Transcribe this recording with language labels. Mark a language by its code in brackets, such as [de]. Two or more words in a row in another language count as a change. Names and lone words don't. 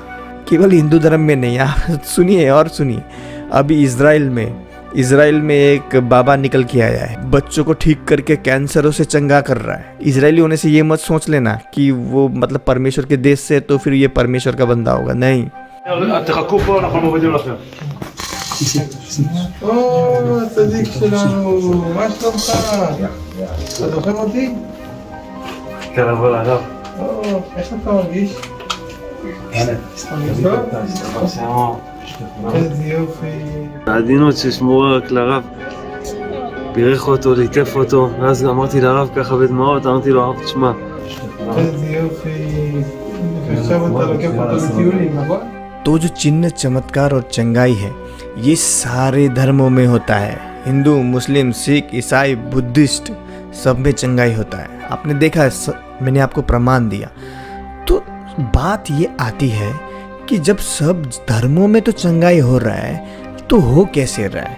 [hi] केवल हिंदू धर्म में नहीं, आप सुनिए और सुनिए। अभी इजराइल में एक बाबा निकल के आया है, बच्चों को ठीक करके कैंसरों से चंगा कर रहा है। इजरायली होने से ये मत सोच लेना कि वो मतलब परमेश्वर के देश से तो फिर ये परमेश्वर का बंदा होगा, नहीं। [he] תחכו פה, אנחנו מורידים לכם. או, הצדיק שלנו, מה שלומך? אתה זוכר אותי? כן, אבל הרב. או, איך אתה מרגיש? מרגיש טוב? איזה יופי. העדינות ששמורה רק לרב, בירך אותו, ליטף אותו, ואז אמרתי לרב ככה בדמעות, אמרתי לו, הרב תשמע. איזה יופי. עכשיו אתה לוקח אותו לטיולים, נכון? [hi] तो जो चिन्ह चमत्कार और चंगाई है ये सारे धर्मों में होता है। हिंदू, मुस्लिम, सिख, ईसाई, बुद्धिस्ट सब में चंगाई होता है। आपने देखा है, मैंने आपको प्रमाण दिया। तो बात ये आती है कि जब सब धर्मों में तो चंगाई हो रहा है तो हो कैसे रहा है?